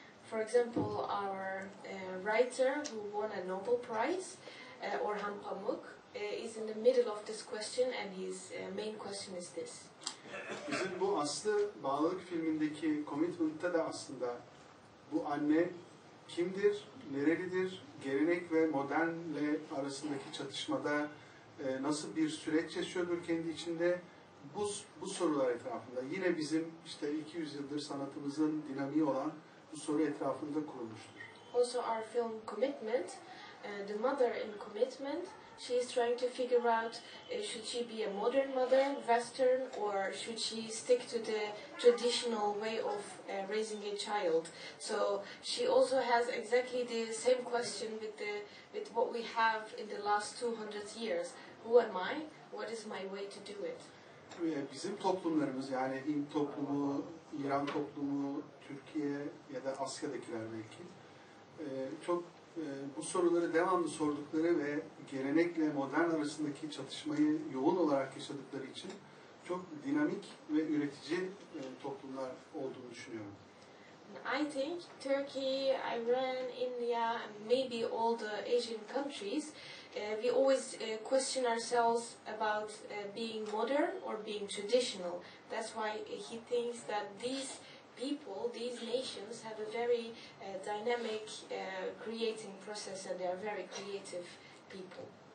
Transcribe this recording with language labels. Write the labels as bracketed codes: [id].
[en] For example, our writer who won a Nobel Prize, Orhan Pamuk, is in the middle of this question, and his main question is this. [tr] Bizim bu Aslı Bağlılık filmindeki commitment'ta da aslında bu anne kimdir, nerelidir, gelenek ve modernle arasındaki çatışmada nasıl bir süreç yaşıyordur kendi içinde, bu sorular etrafında. Yine bizim işte 200 yıldır sanatımızın dinamiği olan bu soru etrafında kurulmuştur. [en] Also our film Commitment, the mother in Commitment, she is trying to figure out should she be a modern mother, Western, or should she stick to the traditional way of raising a child. So she also has exactly the same question with what we have in the last 200 years. Who am I? What is my way to do it? [tr] Bizim toplumlarımız, yani Hint toplumu, İran toplumu, Türkiye ya da Asya'dakiler belki çok bu soruları devamlı sordukları ve gelenekle modern arasındaki çatışmayı yoğun olarak yaşadıkları için çok dinamik ve üretici toplumlar olduğunu düşünüyorum. [en] I think Turkey, Iran, India, and maybe all the Asian countries, we always question ourselves about being modern or being traditional. That's why he thinks that these people, these nations, have a very dynamic creating process, and they are very creative people.